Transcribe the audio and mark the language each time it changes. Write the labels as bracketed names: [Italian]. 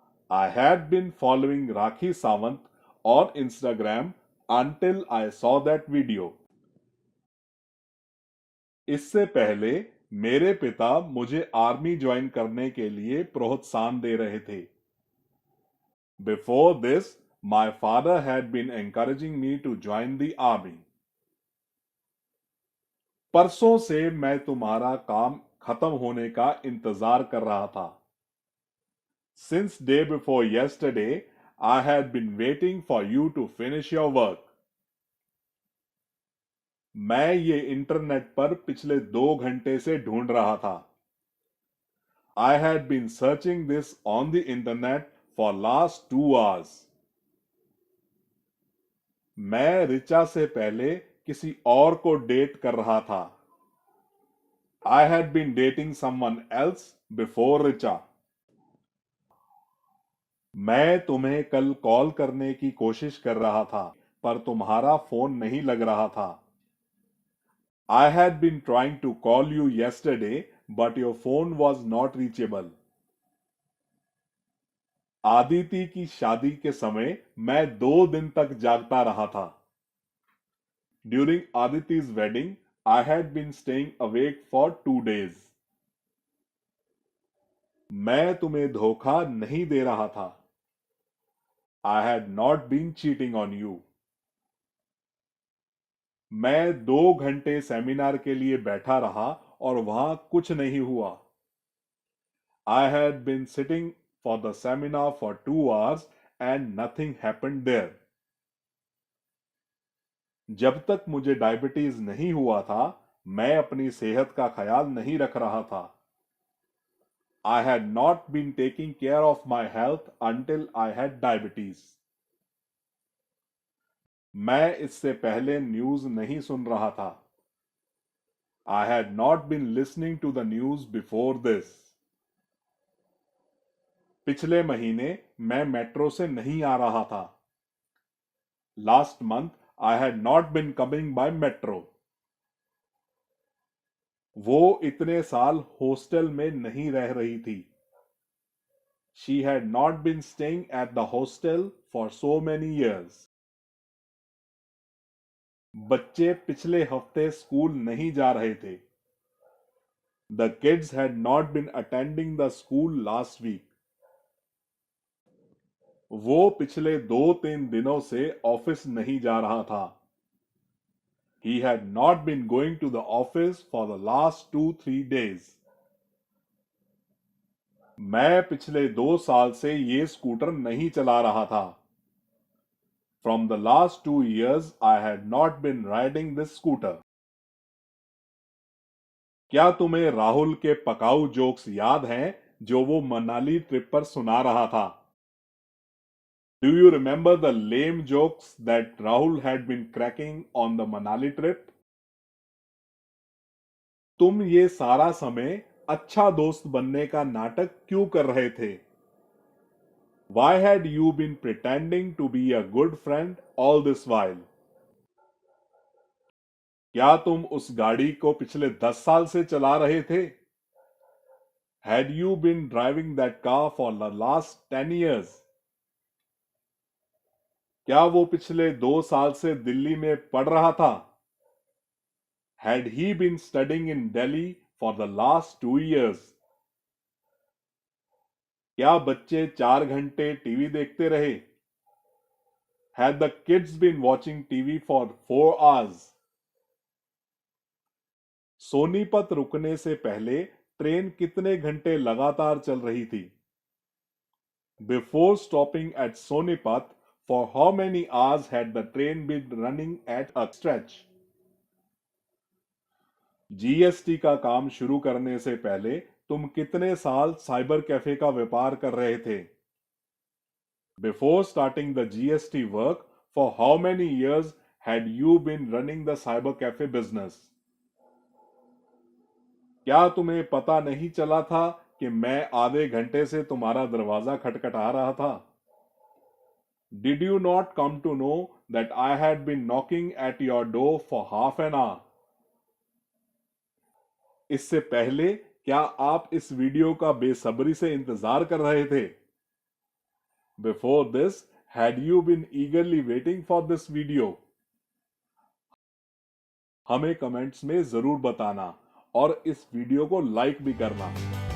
[English] I had been following Rakhi Sawant on Instagram until I saw that video. [Hindi] इससे पहले मेरे पिता मुझे आर्मी ज्वाइन करने के लिए प्रोत्साहन दे रहे थे. [English] Before this, my father had been encouraging me to join the army. [Hindi] परसों से मैं तुम्हारा काम खत्म होने का इंतजार कर रहा था. [English] Since day before yesterday, I had been waiting for you to finish your work. [Hindi] मैं ये इंटरनेट पर पिछले 2 घंटे से ढूंढ रहा था। [English] I had been searching this on the internet for last 2 hours. [Hindi] मैं रिचा से पहले किसी और को डेट कर रहा था। [English] I had been dating someone else before Richa. [Hindi] मैं तुम्हें कल कॉल करने की कोशिश कर रहा था, पर तुम्हारा फोन नहीं लग रहा था। [English] I had been trying to call you yesterday, but your phone was not reachable. [Hindi] Aditi की शादी के समय मैं 2 दिन तक जागता रहा था। [English] During Aditi's wedding, I had been staying awake for 2 days. [Hindi] मैं तुम्हें धोखा नहीं दे रहा था। [English] I had not been cheating on you. [Hindi] मैं 2 घंटे सेमिनार के लिए बैठा रहा और वहां कुछ नहीं हुआ। [English] I had been sitting for the seminar for 2 hours and nothing happened there. [Hindi] जब तक मुझे डायबिटीज नहीं हुआ था, मैं अपनी सेहत का ख्याल नहीं रख रहा था। [English] I had not been taking care of my health until I had diabetes. [Hindi] मैं इससे पहले न्यूज नहीं सुन रहा था। [English] I had not been listening to the news before this. [Hindi] पिछले महीने मैं मेट्रो से नहीं आ रहा था। [English] Last month I had not been coming by metro. [Hindi] वो इतने साल हॉस्टल में नहीं रह रही थी। [English] She had not been staying at the hostel for so many years. [Hindi] बच्चे पिछले हफ्ते स्कूल नहीं जा रहे थे। [English] The kids had not been attending the school last week. [Hindi] वो पिछले 2-3 दिनों से ऑफिस नहीं जा रहा था। [English] He had not been going to the office for the last 2-3 days. [Hindi] मैं पिछले 2 साल से ये स्कूटर नहीं चला रहा था। [English] From the last 2 years, I had not been riding this scooter. [Hindi] क्या तुम्हें राहुल के पकाऊ जोक्स याद हैं जो वो मनाली ट्रिप पर सुना रहा था? [English] Do you remember the lame jokes that Rahul had been cracking on the Manali trip? [Hindi] तुम ये सारा समय अच्छा दोस्त बनने का नाटक क्यों कर रहे थे? [English] Why had you been pretending to be a good friend all this while? [Hindi] क्या तुम उस गाड़ी को पिछले 10 साल से चला रहे थे? [English] Had you been driving that car for the last 10 years? [Hindi] क्या वो पिछले 2 साल से दिल्ली में पढ़ रहा था? [English] Had he been studying in Delhi for the last 2 years? [Hindi] क्या बच्चे 4 घंटे टीवी देखते रहे? [English] Had the kids been watching TV for 4 hours? [Hindi] Sonipat रुकने से पहले ट्रेन कितने घंटे लगातार चल रही थी? [English] Before stopping at Sonipat, for how many hours had the train been running at a stretch? [Hindi] GST का काम शुरू करने से पहले तुम कितने साल साइबर कैफे का व्यापार कर रहे थे? [English] Before starting the GST work, for how many years had you been running the cyber cafe business? [Hindi] क्या तुम्हें पता नहीं चला था कि मैं आधे घंटे से तुम्हारा दरवाजा खटखटा रहा था? [English] Did you not come to know that I had been knocking at your door for half an hour? [Hindi] इससे पहले क्या आप इस वीडियो का बेसब्री से इंतजार कर रहे थे? [English] Before this, had you been eagerly waiting for this video? [Hindi] हमें कमेंट्स में जरूर बताना और इस वीडियो को लाइक भी करना।